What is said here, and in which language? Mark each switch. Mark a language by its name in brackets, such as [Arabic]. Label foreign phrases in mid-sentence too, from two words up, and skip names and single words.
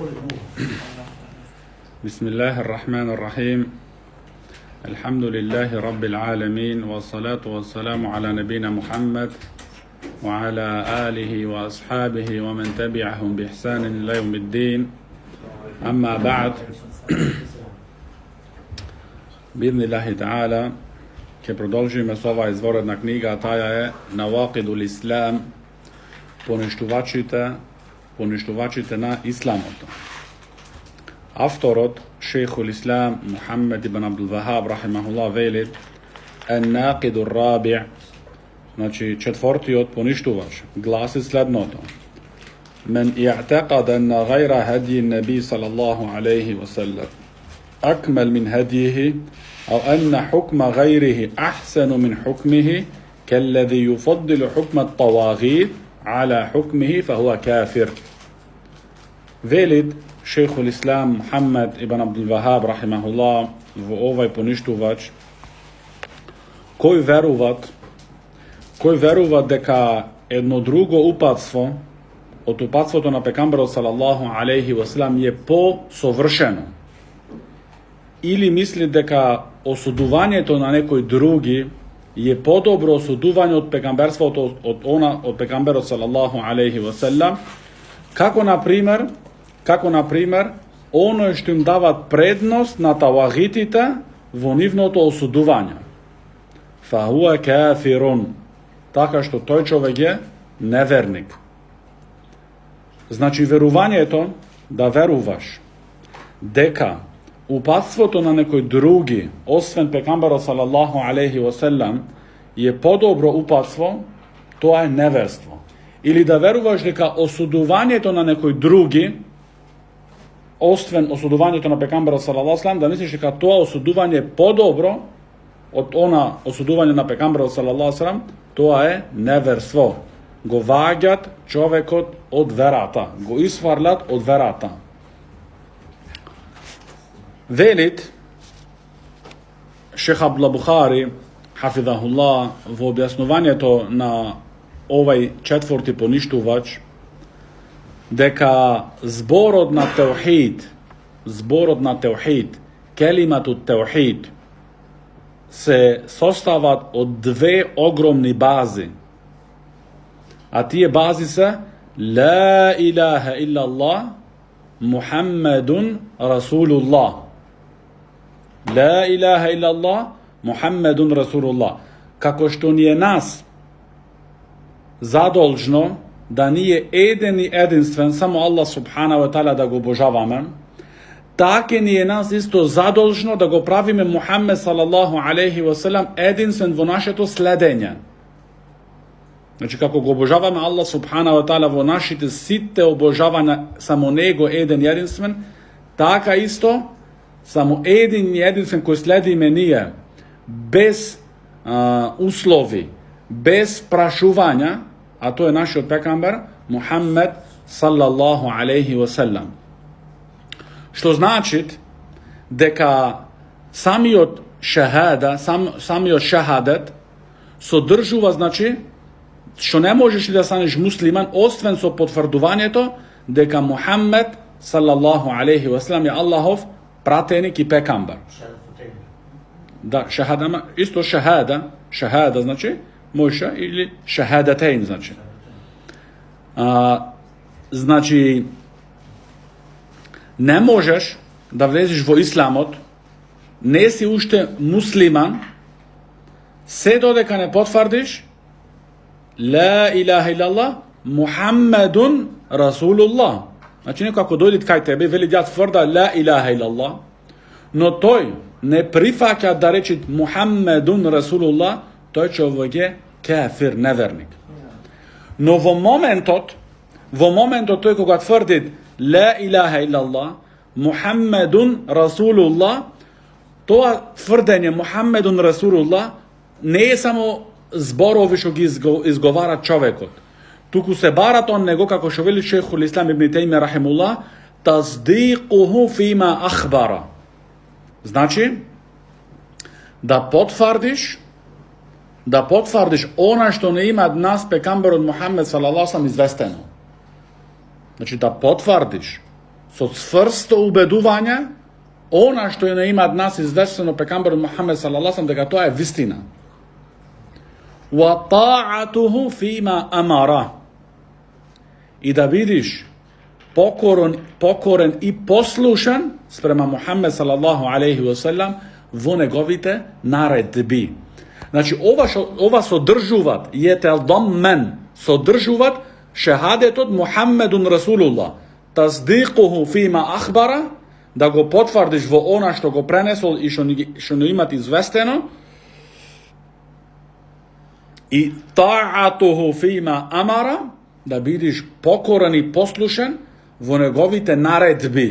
[Arabic] بسم الله الرحمن الرحيم الحمد لله رب العالمين والصلاة والسلام على نبينا محمد وعلى آله وأصحابه ومن تبعهم بإحسان إلى يوم الدين أما بعد بإذن الله تعالى [Macedonian] ќе продолжиме со оваа изворедна книга, а таја е Навакидул Ислам, поништувачите на исламот. Авторот Шейхул Ислам Мухаммед ибн Абдул Вахаб рахимахуллах вели Ен-Накидур Раби', значи четвртиот поништувач, гласи следното: [Arabic] من اعتقد أن غير هدي النبي صلى الله عليه وسلم أكمل من هديه أو أن حكم غيره أحسن من حكمه كالذي يفضل حكم الطواغيت على حكمه فهو كافر. [Macedonian] Велит Шейхул Ислам Мухаммед ибн Абдул Вахаб рахимахуллах во овај поништувач, кој веруват дека едно друго упатство од упатството на пекамберот [Arabic] صلى الله عليه وسلم [Macedonian] е посовршено, или мисли дека осудувањето на некој други е подобро осудување од пегамберството од пегамберот [Arabic] صلى الله عليه وسلم, [Macedonian] како на пример оној што им дават предност на тавагитите во нивното осудување. [Arabic] فهو كافر, [Macedonian] така што тој човек е неверник. Значи верувањето, да веруваш дека упатството на некој други, освен пекамберот [Arabic] صلى الله عليه وسلم, [Macedonian] е подобро упатство, тоа е неверство. Или да веруваш дека осудувањето на некој други, освен осудувањето на пекамберот [Arabic] صلى الله عليه وسلم, [Macedonian] да мислиш дека тоа осудување е подобро од она осудување на пекамберот [Arabic] صلى الله عليه وسلم, [Macedonian] тоа е неверство. Го ваѓат човекот од верата, го исфарлат од верата. Велит Шейх Абдул Бухари хафизахуллах во објаснувањето на овај четврти поништувач дека зборот на теухид, [Arabic] كلمة التوحيد, [Macedonian] се состават од две огромни бази. А тие бази се [Arabic] لا إله إلا الله محمد رسول الله. لا إله إلا الله محمد رسول الله. [Macedonian] Како што ни е нас задолжно да ние еден и единствен само [Arabic] الله سبحانه وتعالى [Macedonian] да го обожаваме, така ни е нас исто задолжно да го правиме Мухаммед [Arabic] صلى الله عليه وسلم [Macedonian] единствен во нашето следење. Значи, како го обожаваме [Arabic] الله سبحانه وتعالى [Macedonian] во нашите сите обожавања, само него еден и единствен, така исто само един и единствен кој следиме ние, без услови, без прашувања, а тој е нашиот пекамбер Мухаммед [Arabic] صلى الله عليه وسلم. [Macedonian] Што значи дека самиот шахадет содржува, значи, што не можеш да станеш муслиман освен со потврдувањето дека Мухаммед [Arabic] صلى الله عليه وسلم [Macedonian] е Аллахов пратеник и пекамбер. Да, шахада, исто шахада, значи мојша или шахадатейн, значи. Значи, не можеш да влезеш во исламот, не си уште муслиман, се додека не потврдиш [Arabic] لا إله إلا الله محمد رسول الله. [Macedonian] Значи, некој ако дојде кај тебе, вели ја тврда [Arabic] لا إله إلا الله, [Macedonian] но тој не прифаќа да рече [Arabic] محمد رسول الله, [Macedonian] тој човек е кафир, неверник. Но во моментот тој кога тврди [Arabic] لا إله إلا الله محمد رسول الله, [Macedonian] тоа тврдење [Arabic] محمد رسول الله [Macedonian] не е само зборови што ги изговара човекот, туку се барат он него, како што вели Шейхул Ислам ибн Теймија рахимуллах, [Arabic] تصديقه فيما أخبر. [Macedonian] Значи, да потврдиш она што не има нас пекамберот Мухаммед [Arabic] صلى الله عليه وسلم [Macedonian] известено. Значи, да потврдиш со цврсто убедување, она што е на имат нас известено пекамберот Мухамед салаллаху дека тоа е вистина. [Arabic] وطاعته فيما أمر. [Macedonian] И да бидиш покорен и послушан спрема Мухамед [Arabic] صلى الله عليه وسلم [Macedonian] во неговите наредби. Значи ова содржуваат етелдаммен, содржуваат шехадетот [Arabic] محمد رسول الله, تصديقه فيما أخبر, [Macedonian] да го потврдиш во она што го пренесол и што не имат известено, и [Arabic] طاعته فيما أمر, [Macedonian] да бидиш покорен и послушен во неговите наредби.